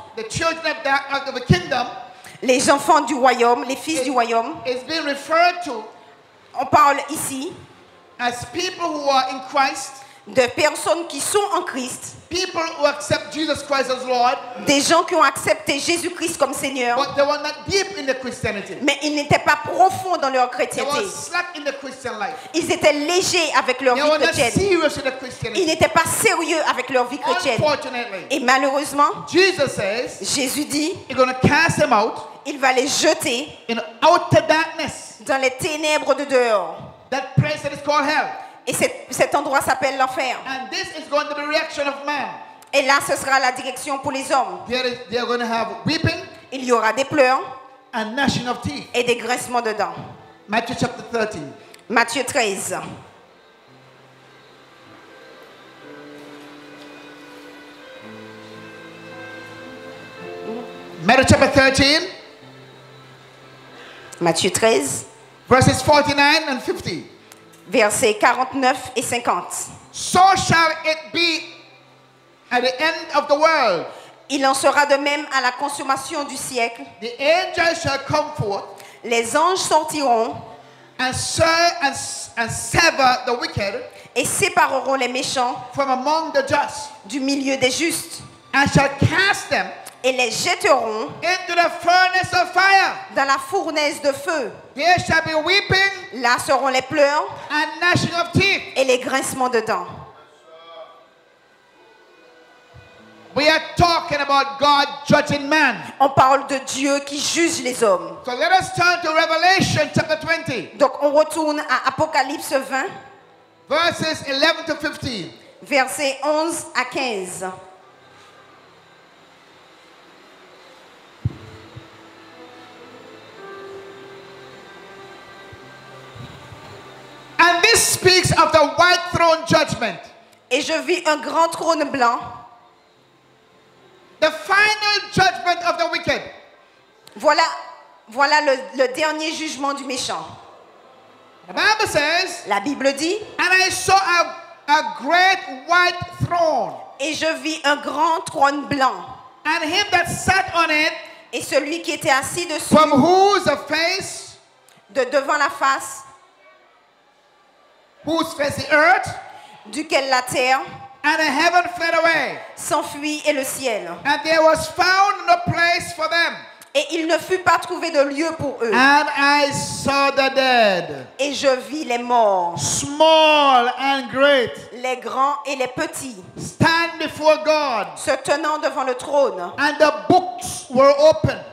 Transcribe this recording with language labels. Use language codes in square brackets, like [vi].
[en] The children of the kingdom [fr] Les enfants du royaume, les fils du royaume. [en] is being referred to [fr] On parle ici [en] as people who are in Christ, [fr] de personnes qui sont en Christ, [en] people who accept Jesus Christ as Lord, [fr] des gens qui ont accepté Jésus-Christ comme Seigneur, [en] but they were not deep in the Christianity. [fr] mais ils n'étaient pas profonds dans leur [en] They were [fr] chrétienté. [en] slack in the Christian life. [fr] Ils étaient légers avec leur [en] They [fr] vie [en] were not [fr] chrétienne. [en] serious in the [fr] Ils [en] Christianity. [fr] n'étaient pas sérieux avec leur vie chrétienne. [en] Unfortunately, [fr] Et malheureusement, [en] Jesus says [fr] Jésus dit, [en] he's going to cast them out [fr] il va les jeter [en] in outer darkness. [fr] dans les ténèbres de dehors. [en] That place that is called hell. [fr] Et cet endroit s'appelle l'enfer. [en] And this is going to be the reaction of man. [fr] Et là, ce sera la direction pour les hommes. [en] They are going to have weeping [fr] Il y aura des pleurs [en] and gnashing of teeth. [fr] et des grincements de dents. [en] Matthew chapter 13. [fr] Matthieu 13. [en] Matthew chapter 13, [fr] Matthieu 13, [en] verses 49 and 50. [fr] versets 49 et 50. [en] So shall it be at the end of the world. [fr] Il en sera de même à la consommation du siècle. [en] The angels shall come forth [fr] Les anges sortiront [en] and sever the wicked [fr] et sépareront les méchants [en] from among the just, [fr] du milieu des justes [en] and shall cast them [fr] et les jetteront [en] into the furnace of fire. [fr] dans la fournaise de feu. [en] There shall be weeping [fr] Là seront les pleurs [en] and gnashing of teeth. [fr] et les grincements de dents. [en] We are talking about God judging man. [fr] On parle de Dieu qui juge les hommes. [en] So let us turn to Revelation chapter 20, [fr] Donc on retourne à Apocalypse 20, [en] verses 11 to 15. [fr] versets 11 à 15. [en] And this speaks of the white throne judgment. [fr] Et je vis un grand trône blanc. [en] The final judgment of the wicked. [fr] Voilà le dernier jugement du méchant. [en] The Bible says, [fr] La Bible dit, [en] and I saw a great white throne, [fr] et je vis un grand trône blanc, [en] and him that sat on it, [fr] et celui qui était assis dessus, [en] from whose face, [fr] devant la face, [en] whose face the earth, [fr] duquel la terre [en] and the heaven fled away, [fr] s'enfuit et le ciel. [en] and there was found no place for them. [fr] Et il ne fut pas trouvé de lieu pour eux. [en] And I saw the dead, [fr] Et je vis les morts, [en] small and great, [fr] les grands et les petits, [en] stand before God, [fr] se tenant devant le trône. [en] and the books were opened,